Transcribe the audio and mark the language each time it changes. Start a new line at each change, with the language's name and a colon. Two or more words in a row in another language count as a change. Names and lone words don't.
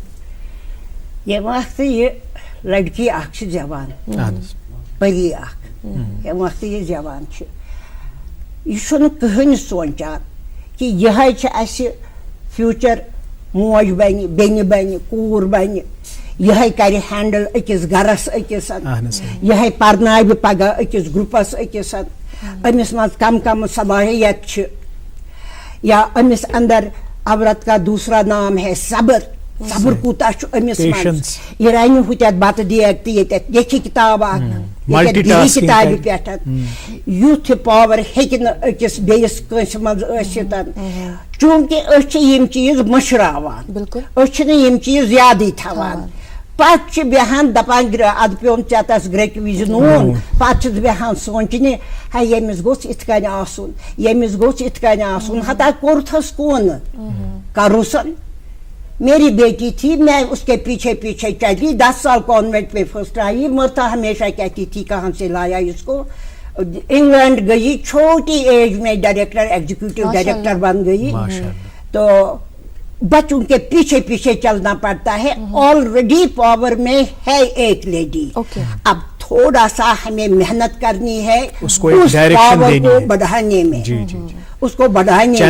Kashmiri: ییٚمہِ وقتہٕ یہِ لڑکی اکھ چھِ زٮ۪وان پری اکھ ییٚمہِ وقتہٕ یہِ زٮ۪وان چھِ یہِ چھُنہٕ کٕہٕنۍ سونٛچان کہِ یِہے چھِ اَسہِ فیوٗچر موج بنہِ بیٚنہِ بنہِ کوٗر بنہِ یِہے کرِ ہینڈل أکِس گرس أکِس یِہے پرناوِ پگہہ أکِس گروپس أکِس أمِس منٛز کم کم صلٲحیت چھِ یا أمِس اندر
Urdu: عورت کا دوسرا نام ہے صبر
Kashmiri: صبر کوٗتاہ چھُ أمِس منٛز یہِ رنہِ ہُتٮ۪تھ بتہٕ دیگ تہٕ ییٚتٮ۪تھ لیکھِ کِتاب اکھ کِتابہِ پٮ۪ٹھ یُتھ پاور ہیٚکہِ نہٕ أکِس بیٚیِس کٲنٛسہِ منٛز ٲسِتھ چوٗنٛکہِ أسۍ چھِ یِم چیٖز مٔشراوان أسۍ چھِنہٕ یِم چیٖز یادٕے تھاوان پتہٕ چھِ بیٚہان دپان ادٕ پیوٚن ژےٚ تس گرٛیکہِ وِزِ نوٗن پتہٕ چھِس بیٚہان سونٛچنہِ ہے ییٚمِس گوٚژھ یِتھ کٔنۍ آسُن ییٚمِس گوٚژھ یِتھ کٔنۍ آسُن ہتا کوٚرتھس کُن
Urdu: کروسن میری بیٹی تھی میں اس کے پیچھے پیچھے چلی 10 سال کانوینٹ میں فرسٹ آئی مرتا ہمیشہ کہتی تھی کہاں سے لایا اس کو انگلینڈ گئی چھوٹی ایج میں
English: director executive director
Urdu: بن گئی تو بچوں کے پیچھے پیچھے چلنا پڑتا ہے
English: already power
Urdu: میں ہے ایک لیڈی اب تھوڑا سا ہمیں محنت کرنی ہے اس پاور کو بڑھانے میں اس کو بڑھانے